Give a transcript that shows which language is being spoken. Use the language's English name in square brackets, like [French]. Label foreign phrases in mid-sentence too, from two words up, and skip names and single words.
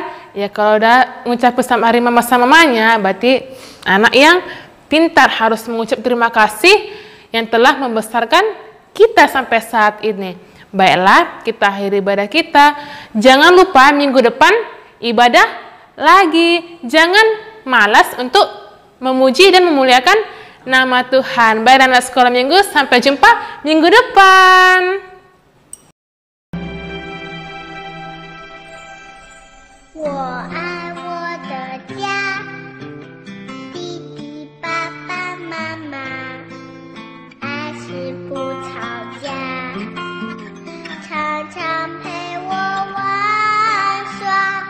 [Indonesian] Ya kalau udah ngucapin sama hari mama sama mamanya, berarti anak yang pintar harus mengucap terima kasih yang telah membesarkan kita sampai saat ini. Baiklah, kita akhiri ibadah kita. Jangan lupa minggu depan ibadah lagi. Jangan malas untuk memuji dan memuliakan nama Tuhan. Baik anak sekolah minggu, sampai jumpa minggu depan. [Chinese] 我爱我的家，弟弟、爸爸妈妈，爱是不吵架，常常陪我玩耍。